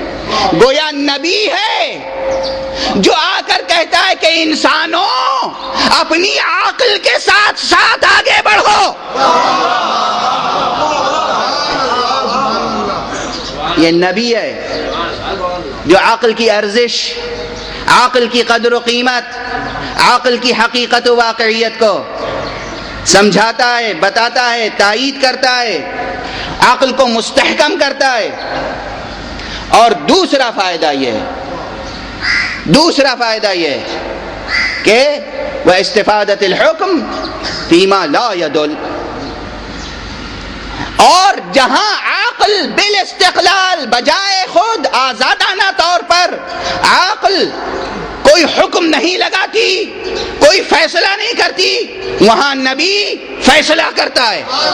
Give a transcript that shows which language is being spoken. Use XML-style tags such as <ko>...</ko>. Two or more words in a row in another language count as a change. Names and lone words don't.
<ur>گویا نبی ہے جو آ کر کہتا ہے کہ انسانوں اپنی عقل کے ساتھ ساتھ آگے بڑھو. یہ نبی ہے جو عقل کی ارزش، عقل کی قدر و قیمت، عقل کی حقیقت و واقعیت کو سمجھاتا ہے، بتاتا ہے، تائید کرتا ہے، عقل کو مستحکم کرتا ہے. اور دوسرا فائدہ یہ ہے، دوسرا فائدہ یہ ہے کہ وہ</ur> <ar>استفادت الحکم فیما لا یدل،</ar> <ur>اور جہاں عقل بالاستقلال بجائے خود آزادانہ طور پر عقل کوئی حکم نہیں لگاتی، کوئی فیصلہ نہیں کرتی، وہاں نبی فیصلہ کرتا ہے۔</ur>